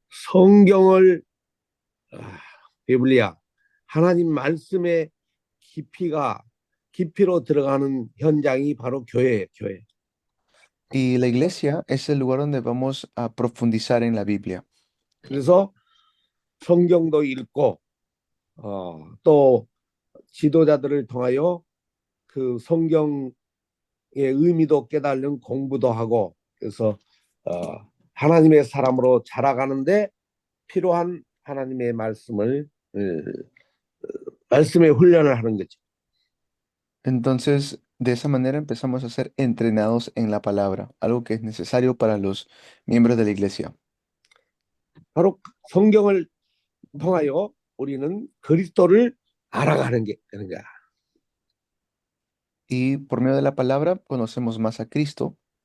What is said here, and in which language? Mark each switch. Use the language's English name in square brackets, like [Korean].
[Korean] 성경을 비블리아 하나님 말씀의 깊이로 들어가는 현장이 바로 교회예요, 교회. [Spanish] Y la iglesia es el lugar donde vamos a profundizar en la Biblia. [Korean] 그래서 성경도 읽고 또 지도자들을 통하여 그 성경의 의미도 깨달는 공부도 하고 그래서 하나님의 사람으로 자라가는데 필요한 하나님의 말씀의 훈련을 하는 거죠. [Spanish] Entonces, de esa manera empezamos a ser entrenados en la palabra, algo que es necesario para los miembros de la iglesia. [Korean] 바로 성경을 통하여 우리는 그리스도를 알아가는 게 되는 거야. [Spanish] Y por medio de la palabra conocemos más a Cristo.